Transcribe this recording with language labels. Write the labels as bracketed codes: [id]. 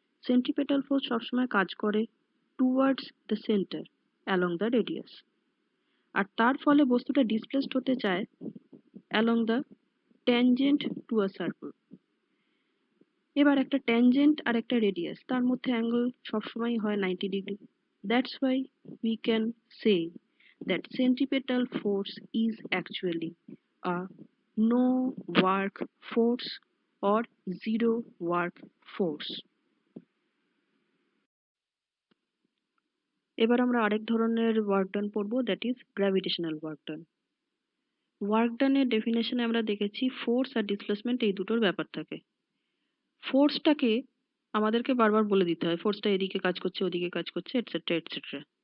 [bn] Centripetal force সবসময় কাজ করে [en] towards the centre along the radius, [bn] আর তার ফলে বস্তুটা ডিসপ্লেসড হতে চায় [en] Along the tangent to a circle. [bn] এবার একটা ট্যানজেন্ট আর একটা রেডিয়াস, তার মধ্যে অ্যাঙ্গেল সবসময় হয় 90 degree. [en] That's why we can say that centripetal force is actually a no work force or zero work force। [bn] এবার আমরা আরেক ধরনের ওয়ার্ক ডান পড়বো, [en] That is gravitational work done. [bn] Work ডানের ডেফিনেশনে আমরা দেখেছি ফোর্স আর ডিসপ্লেসমেন্ট এই দুটোর ব্যাপার থাকে। ফোর্সটাকে আমাদেরকে বারবার বলে দিতে হয় ফোর্সটা এদিকে কাজ করছে, ওদিকে কাজ করছে, এটসেট্রা এটসেট্রা।